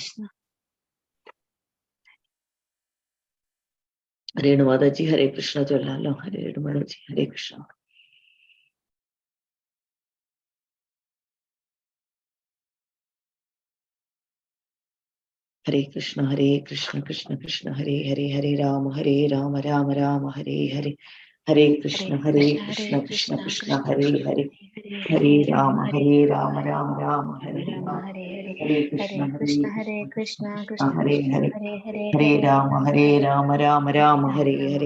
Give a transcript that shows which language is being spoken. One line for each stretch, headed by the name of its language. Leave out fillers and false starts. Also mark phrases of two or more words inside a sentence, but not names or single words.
Malayalam: ഹരേ മാതാജി. ഹരേ കൃഷ്ണ ചൊല്ലാലോ. ഹരേ മാതാജി. ഹരേ കൃഷ്ണ. ഹരേ കൃഷ്ണ.
Sanskrit: ഹരേ കൃഷ്ണ കൃഷ്ണ കൃഷ്ണ ഹരേ ഹരേ. ഹരേ രാമ രാമ രാമ ഹരേ ഹരേ. ഹരേ കൃഷ്ണ കൃഷ്ണ കൃഷ്ണ കൃഷ്ണ ഹരേ ഹരേ. ഹരേ രാമ രാമ രാമ ഹരേ ഹരേ. ഹരേ കൃഷ്ണ കൃഷ്ണ കൃഷ്ണ ഹരേ ഹരേ. ഹരേ രാമ രാമ രാമ ഹരേ ഹരേ.